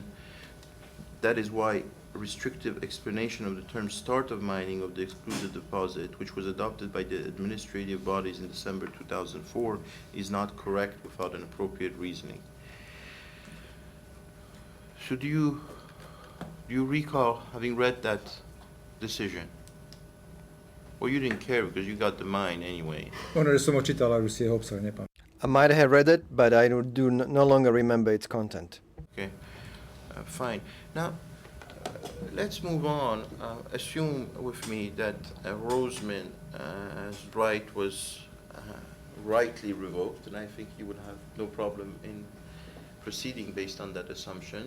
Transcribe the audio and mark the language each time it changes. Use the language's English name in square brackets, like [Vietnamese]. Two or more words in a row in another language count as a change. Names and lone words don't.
[English] That is why a restrictive explanation of the term start of mining of the excluded deposit, which was adopted by the administrative bodies in December 2004, is not correct without an appropriate reasoning. So do you recall having read that decision? Well, you didn't care because you got the mine anyway. [Slovak] Ono, že som ho čítal, ale už si jeho obsah nepamätám. [English] I might have read it, but I no longer remember its content. Okay, fine. Now, let's move on. Assume with me that Roseman's right was rightly revoked, and I think you would have no problem in proceeding based on that assumption.